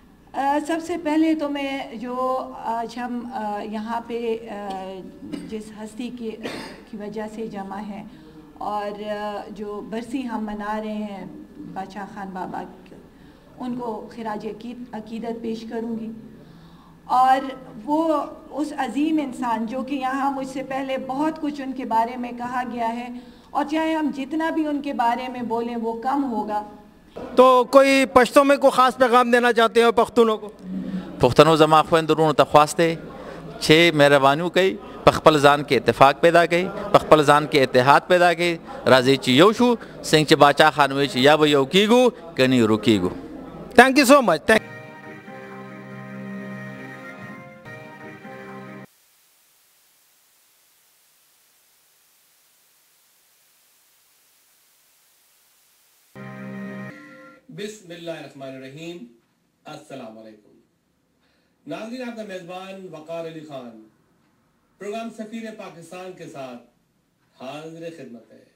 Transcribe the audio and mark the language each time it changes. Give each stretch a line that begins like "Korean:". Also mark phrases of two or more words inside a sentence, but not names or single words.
Urdu: سب سے پہلے تو میں جو آج ہم یہاں پہ جس ہستی کی وجہ سے جمع ہیں اور جو برسی ہم منا رہے ہیں باچا خان بابا کی، ان کو خراج عقیدت پیش کروں گی. اور وہ اس عظیم انسان جو کہ یہاں مجھ سے پہلے بہت کچھ ان کے بارے میں کہا گیا ہے، اور چاہے ہم جتنا بھی ان کے بارے میں بولیں وہ کم ہوگا. تو کوئی پشتوں میں کوئی خاص پیغام دینا چاہتے ہیں پختونوں کو؟
Pashto: پښتنو زما خویندرونو ته خواسته چې مهرباني وکړئ، په خپل ځان کې اتفاق پیدا کړئ، په خپل ځان کې اتحاد پیدا کړئ، راځئ چې یو شو څنګه چې باچا خان وایي چې یا به یو کیږو که نه ورکیږو.
English: Thank you so much.
Arabic: بسم اللہ الرحمن الرحیم. السلام علیکم
Urdu: ناظرین، آپ کا میزبان وقار علی خان پروگرام سفیر پاکستان کے ساتھ حاضر خدمت ہے.